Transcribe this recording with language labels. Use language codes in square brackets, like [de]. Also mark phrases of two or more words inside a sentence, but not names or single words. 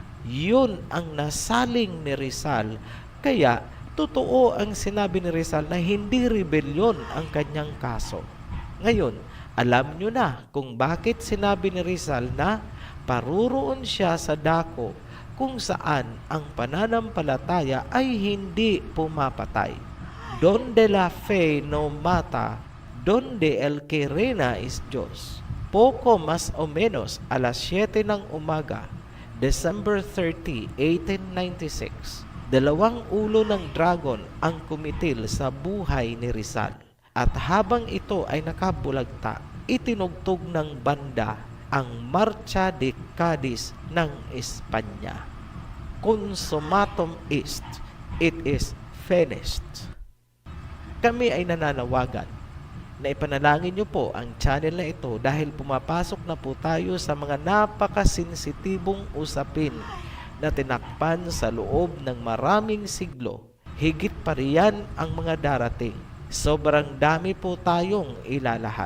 [tl] Yun ang nasaling ni Rizal. Kaya totoo ang sinabi ni Rizal na hindi rebelyon ang kanyang kaso. Ngayon, alam nyo na kung bakit sinabi ni Rizal na paruroon siya sa dako kung saan ang pananampalataya ay hindi pumapatay. [es] Donde la fe no mata, donde el que reina [tl] is Diyos. [es] Poco más o menos [tl] alas 7 ng umaga, December 30, 1896, 2 ulo ng dragon ang kumitil sa buhay ni Rizal. At habang ito ay nakabulagta, itinugtog ng banda ang Marcha de Cadiz ng Espanya. [la] Consumatum est, [en] it is finished. [tl] Kami ay nananawagan na ipanalangin niyo po ang channel na ito dahil pumapasok na po tayo sa mga napakasensitibong usapin na tinakpan sa loob ng maraming siglo. Higit pa riyan ang mga darating. Sobrang dami po tayong ilalahad.